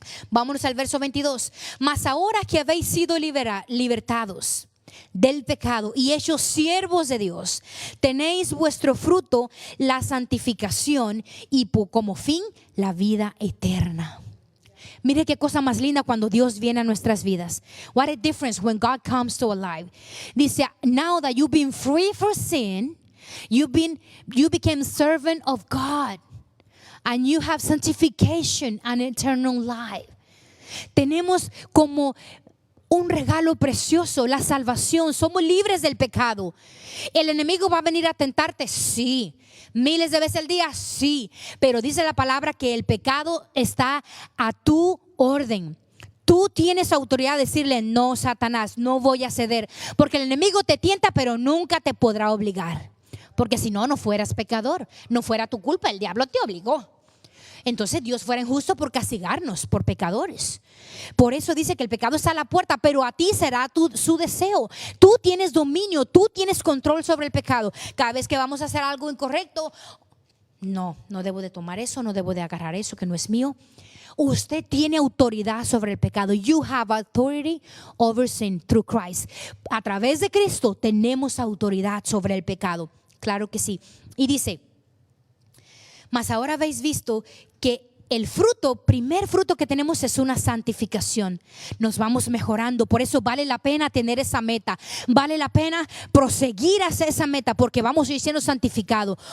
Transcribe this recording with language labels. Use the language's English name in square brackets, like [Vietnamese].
[Spanish] Vámonos al verso 22. Mas ahora que habéis sido libertados del pecado y hechos siervos de Dios, tenéis vuestro fruto la santificación y como fin la vida eterna. Mire qué cosa más linda cuando Dios viene a nuestras vidas. [English] What a difference when God comes to our life. Dice, now that you've been free from sin, you became servant of God, and you have sanctification and eternal life. [Spanish] Tenemos como un regalo precioso, la salvación. Somos libres del pecado. ¿El enemigo va a venir a tentarte? Sí. Miles de veces al día, sí. Pero dice la palabra que el pecado está a tu orden. Tú tienes autoridad de decirle, no, Satanás, no voy a ceder. Porque el enemigo te tienta, pero nunca te podrá obligar. Porque si no, no fueras pecador. No fuera tu culpa, el diablo te obligó. Entonces Dios fuera injusto por castigarnos por pecadores. Por eso dice que el pecado está a la puerta, pero a ti será su deseo. Tú tienes dominio, tú tienes control sobre el pecado. Cada vez que vamos a hacer algo incorrecto, no debo de tomar eso, no debo de agarrar eso que no es mío. Usted tiene autoridad sobre el pecado. [English] You have authority over sin through Christ. [Spanish] A través de Cristo tenemos autoridad sobre el pecado. Claro que sí. Y dice, mas ahora habéis visto que el primer fruto que tenemos es una santificación. Nos vamos mejorando. Por eso vale la pena tener esa meta. Vale la pena proseguir hacia esa meta, porque vamos a ir siendo santificados.